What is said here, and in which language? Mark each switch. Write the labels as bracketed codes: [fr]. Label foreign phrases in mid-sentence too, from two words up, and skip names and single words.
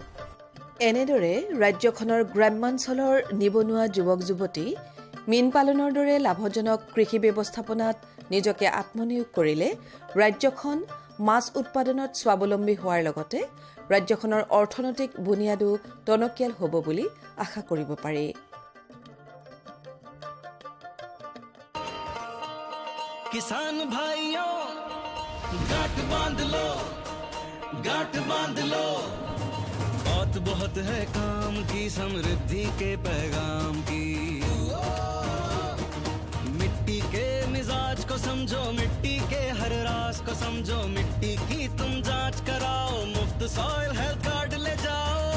[as] এনেদৰে ৰাজ্যখনৰ গ্ৰাম্যাঞ্চলৰ নিবনুৱা যুৱক যুৱতী মীন পালনৰ দৰে লাভজনক কৃষি ব্যৱস্থাপনাত নিজকে আত্মনিয়োগ কৰিলে ৰাজ্যখন মাছ উৎপাদনত স্বাৱলম্বী হোৱাৰ লগতে ৰাজ্যখনৰ অৰ্থনৈতিক বুনিয়াদো টনকিয়াল হ'ব বুলি আশা কৰিব পাৰি [hi] किसान भाइयों गांठ बांध लो बात बहुत है काम की समृद्धि के पैगाम की मिट्टी के मिजाज को समझो मिट्टी के हर राज को समझो मिट्टी की तुम जांच कराओ मुफ्त [en] soil health card [hi] ले जाओ